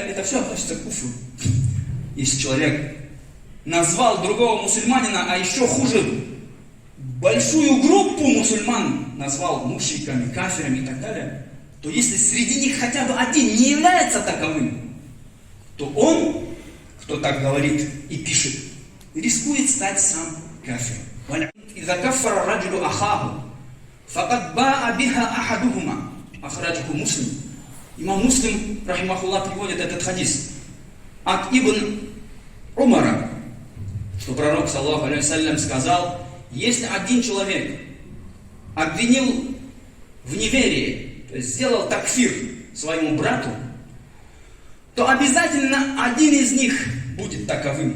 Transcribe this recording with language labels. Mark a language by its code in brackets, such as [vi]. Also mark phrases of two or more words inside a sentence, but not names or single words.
[ru] Это все относится к куфру. Если человек назвал другого мусульманина, а еще хуже, большую группу мусульман назвал мушриками, кафирами и так далее, то если среди них хотя бы один не является таковым, то он, кто так говорит и пишет, рискует стать сам кафиром. [ar] إذا كفر الرجل أخاه فقد باء بها أحدهما أخرجه مسلم. [ru] Имам Муслим, рахимахуллах, приводит этот хадис от Ибн Умара, что пророк, [ar] صلى الله عليه وسلم, [ru] сказал: если один человек обвинил в неверии, то есть сделал такфир своему брату, то обязательно один из них будет таковым.